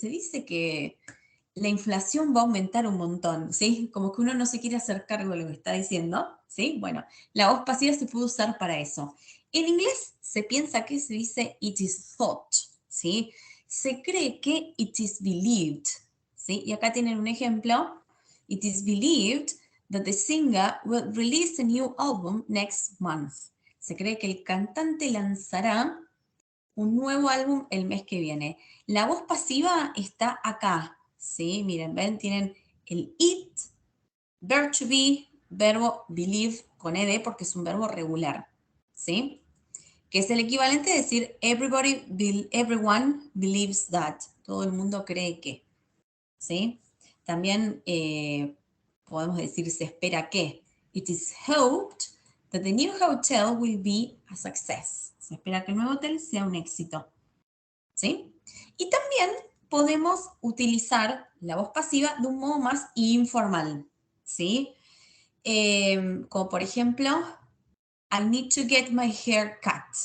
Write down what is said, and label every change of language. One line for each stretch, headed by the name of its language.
Spanish: Se dice que la inflación va a aumentar un montón, ¿sí? Como que uno no se quiere hacer cargo de lo que está diciendo, ¿sí? Bueno, la voz pasiva se puede usar para eso. En inglés se piensa que se dice
English: it is thought,
Spanish: ¿sí? Se cree que
English: it is believed,
Spanish: ¿sí? Y acá tienen un ejemplo.
English: It is believed that the singer will release a new album next month.
Spanish: Se cree que el cantante lanzará un nuevo álbum el mes que viene. La voz pasiva está acá, ¿sí? Miren, ven, tienen el it, Verb to be, verbo believe con ed porque es un verbo regular, ¿sí? Que es el equivalente de decir
English: everyone believes that.
Spanish: Todo el mundo cree que, ¿sí? También podemos decir se espera que.
English: It is hoped that the new hotel will be a success.
Spanish: Se espera que el nuevo hotel sea un éxito, ¿sí? Y también podemos utilizar la voz pasiva de un modo más informal, ¿sí? Como por ejemplo,
English: I need to get my hair cut.